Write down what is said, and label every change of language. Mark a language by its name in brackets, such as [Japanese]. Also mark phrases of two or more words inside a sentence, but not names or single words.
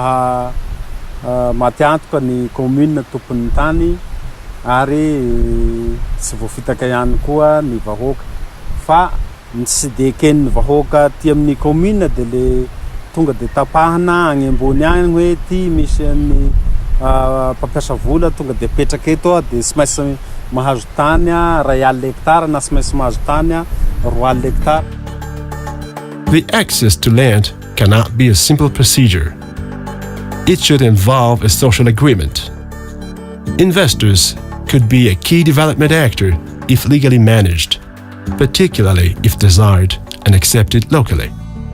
[Malagasy] maty antoka ny commune tompon'ny tany ary tsy voafitaka ihany koa ny vahoaka fa tsy de ken'ny vahoaka ty amin'ny commune de le tonga de tapahana agny ambony agny hoe ty misy ny mpampiasa vola tonga de petraka eto de tsy maintsy mahazo tany ray alina hectare na tsy maintsy mahazo tany 3 alina hectare. [English] The access to land cannot be a simple procedure. It should involve a social agreement. Investors could be a key development actor if legally managed, particularly if desired and accepted locally.